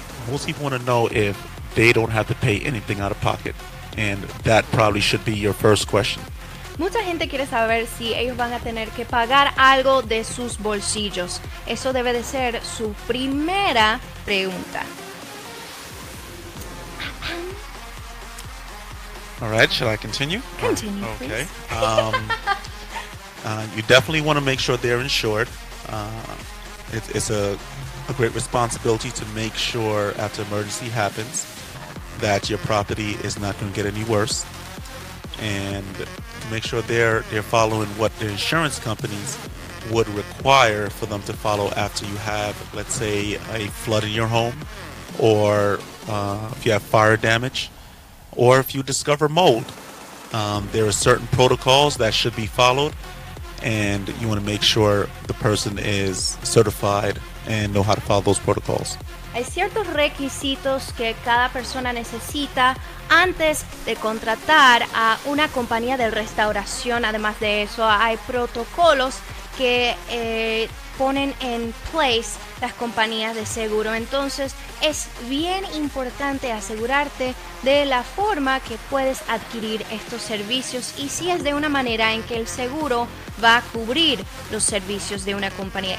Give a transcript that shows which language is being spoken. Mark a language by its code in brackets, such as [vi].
[en] Most people want to know if they don't have to pay anything out of pocket. And that probably should be your first question. [es] Mucha gente quiere saber si ellos van a tener que pagar algo de sus bolsillos. Eso debe de ser su primera pregunta. [en] All right, shall I continue? Continue, okay. Please. You definitely want to make sure they're insured. It's a great responsibility to make sure after emergency happens that your property is not going to get any worse. And make sure they're following what the insurance companies would require for them to follow after you have, let's say, a flood in your home, or if you have fire damage, or if you discover mold. There are certain protocols that should be followed, and you want to make sure the person is certified and know how to follow those protocols. [es] Hay ciertos requisitos que cada persona necesita antes de contratar a una compañía de restauración. Además de eso, hay protocolos que ponen en place las compañías de seguro. Entonces es bien importante asegurarte de la forma que puedes adquirir estos servicios y si es de una manera en que el seguro va a cubrir los servicios de una compañía.